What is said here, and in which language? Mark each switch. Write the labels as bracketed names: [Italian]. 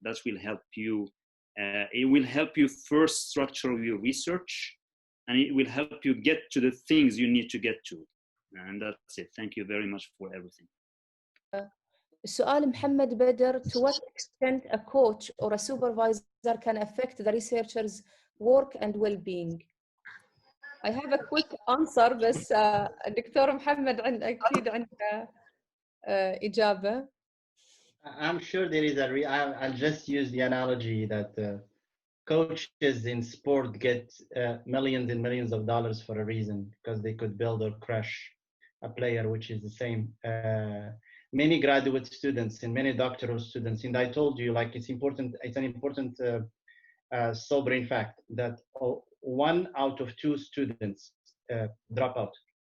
[English] That will help you. It will help you first structure your research, and it will help you get to the things you need to get to. And that's it. Thank you very much for everything. [Arabic] سؤال [English] محمد بدر, to what extent a coach or a supervisor can affect the researcher's work and well-being? I have a quick answer, [Arabic] بس دكتور محمد أكيد عنده إجابة. [English] I'm sure there is I'll just use the analogy that coaches in sport get millions and millions of dollars for a reason, because they could build or crush a player, which is the same. Many graduate students and many doctoral students, and I told you, like, it's an important sobering fact that 1 out of 2 students drop out.